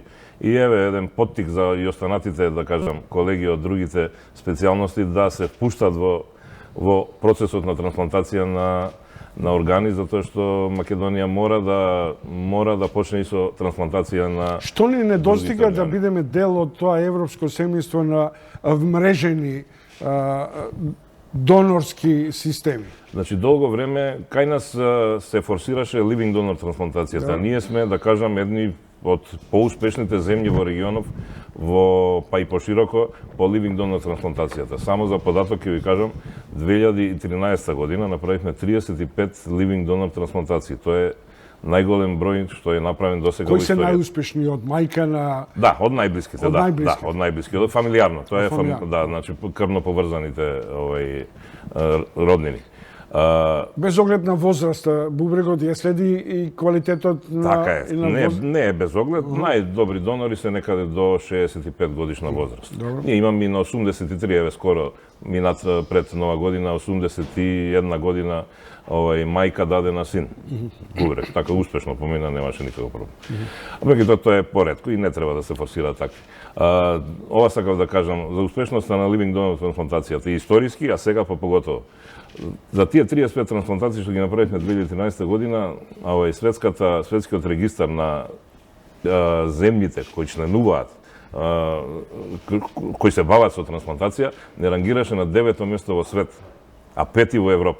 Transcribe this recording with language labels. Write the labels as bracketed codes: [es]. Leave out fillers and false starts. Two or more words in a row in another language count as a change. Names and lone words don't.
[mk] И еве еден поттик за и останатите, да кажам, колеги од другите специјалности да се впуштат во процесот на трансплантација на органи, затоа што Македонија мора да почне и со трансплантација на... Што ни недостига да бидеме дел од тоа европско семејство на вмрежени донорски системи? Значи, долго време кај нас се форсираше [en] living donor [mk] трансплантацијата. Да. Ние сме, да кажам, едни од поуспешните земји во регионов, па и пошироко, по [en] living donor [mk] трансплантацијата. Само за податок ќе ви кажам, 2013 година направивме 35 [en] living donor [mk] трансплантации. Тоа е најголем број што е направен досега во историја. Кои се најуспешни, од мајка на... Да, од најблиските, од најблиските, од фамилиарно. Тоа е значи крвно поврзаните роднини. Без оглед на возраста, бубрегот ја следи и квалитетот на... Така е, не е без оглед. Најдобри донори се некаде до 65 годишна возраст. Ние имаме и на 83, еве скоро, минат пред Нова година, 81 година, мајка даде на син. Бубрег, така успешно помина, немаше никаков проблем. Меѓутоа тоа е поретко и не треба да се форсира така. Ова сакав да кажам, за успешноста на [en] living donor [mk] трансплантацијата, историски, а сега поготово. За тие 35 трансплантации што ги направивме 2013 година, светскиот регистар на земјите кои членуваат, кои се бават со трансплантација, не рангираше на 9-то место во свет, а 5-ти во Европа.